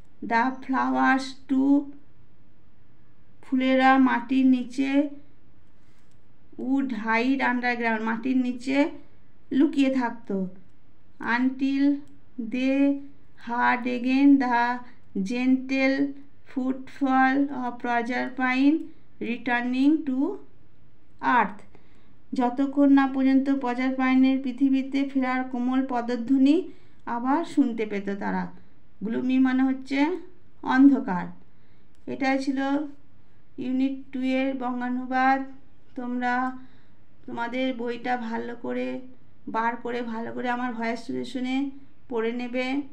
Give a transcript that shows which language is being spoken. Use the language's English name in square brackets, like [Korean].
[English] The flowers too, [Bangla] Phulera মাটির নিচে [English] would hide underground, [Bangla] মাটির নিচে লুকিয়ে থাকতো। [English] Until they heard again the gentle footfall of Proserpine returning to earth. [Bangla] যতক্ষণ না পর্যন্ত প্রজারপাইনের পৃথিবীতে ফেরার কোমল পদধ্বনি আবার শুনতে পেত তারা। গ্লুমি মানে হচ্ছে অন্ধকার। এটাই ছিল ইউনিট 2 এর বঙ্গানুবাদ। তোমরা তোমাদের বইটা ভালো করে ভালো করে আমার ভয়েস শুনে শুনে পড়ে নেবে।